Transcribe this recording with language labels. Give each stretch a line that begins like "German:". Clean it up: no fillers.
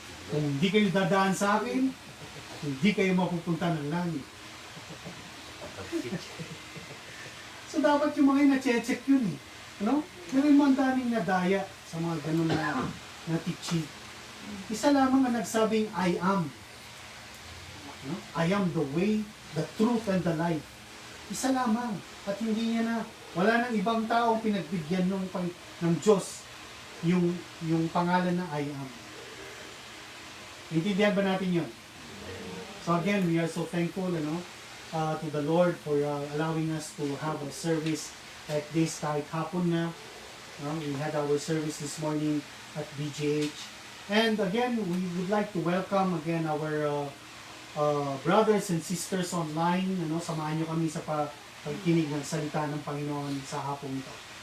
Filipino: Kung hindi kayo dadaan sa akin, hindi kayo mapupunta ng langit. So dapat yung mga na-check yun eh. Pero yung mga daming nadaya sa mga ganun na teaching. Isa lamang ang nagsabing, I am.
English: I am the way, the truth, and the life.
Filipino: Isa lamang. At hindi niya na, wala nang ibang taong pinagbigyan ng Diyos yung pangalan na I am. Intindihan ba natin yun?
English: So again, we are so thankful to the Lord for allowing us to have a service like this
Filipino: kahit hapon na.
English: We had our service this morning at BGH. And again, we would like to welcome again our brothers and sisters online.
Filipino: Samahan nyo kami sa pagkinig ng salita ng Panginoon sa hapong ito.